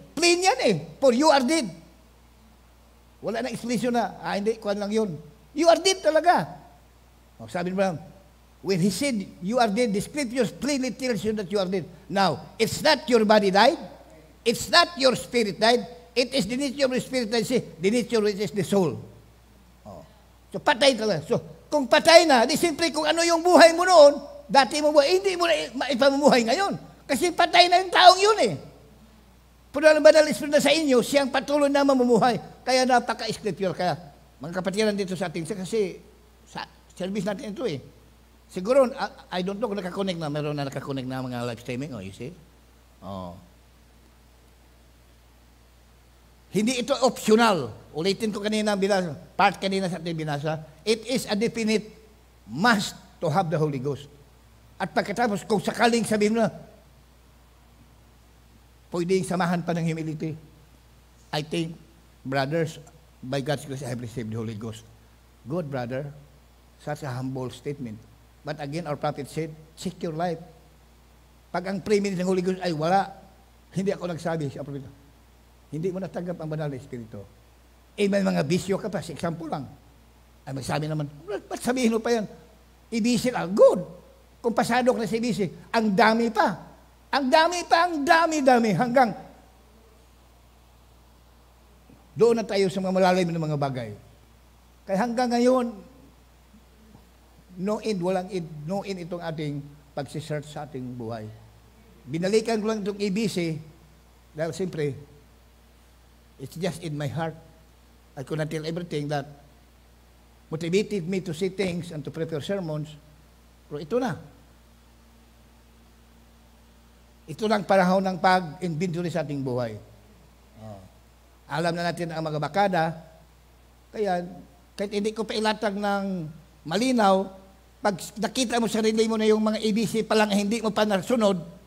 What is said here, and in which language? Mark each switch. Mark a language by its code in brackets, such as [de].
[tl] Plain yan eh, [en] for you are dead. [tl] Wala na explanation na, hindi, kuhan lang yun. [en] You are dead talaga. [tl] Sabi mo lang, [en] when he said, you are dead, the scriptures plainly tells you that you are dead. Now, it's not your body died, it's not your spirit died, it is the nature of the spirit that the nature which is the soul. [tl] So, patay talaga. So, kung patay na, di siyempre kung ano yung buhay mo noon, dati mo buhay, hindi mo na ipamumuhay ngayon. Kasi patay na yung taong yun eh. Pero ang banal Espiritu na sa inyo, siyang patuloy na mamumuhay. Kaya napaka-scripture. Kaya, mga kapatiran dito sa ating, kasi sa service natin ito eh. Siguro, [en] I don't know [tl] kung nakakonect na, meron na nakakonect na mga live streaming, [en] you see? [tl] Hindi ito optional. Ulitin ko kanina, part kanina sa ating binasa. [en] It is a definite must to have the Holy Ghost. [tl] At pagkatapos, kung sakaling sabihin mo na, pwedeng samahan pa ng humility. [en] I think, brothers, by God's grace, I have received the Holy Ghost. Good, brother. Such a humble statement. But again, our prophet said, check your life. [tl] Pag ang preeminence ng Holy Ghost ay wala, hindi ako nagsabi sa prophet. Hindi mo natanggap ang banal na Espiritu. May mga bisyo ka pa, sa example lang. Ay magsabi naman, ba't sabihin mo pa yan? Ibisi lang, good. Kung pasado ka na sa ibisi, ang dami pa. Ang dami, hanggang doon na tayo sa mga malalim ng mga bagay. Kaya hanggang ngayon, [en] no end [tl] itong ating pagsisearch sa ating buhay. Binalikan ko lang itong ibisi, dahil siyempre, [en] it's just in my heart. I could not tell everything that motivated me to see things and to prepare sermons. [tl] Pero ito na. Ito lang panahon ng pag-inventory sa ating buhay. Alam na natin ang mga bakada, kaya kahit hindi ko pa ilatag ng malinaw, pag nakita mo sarili mo na yung mga ABC pa lang hindi mo pa nasunod,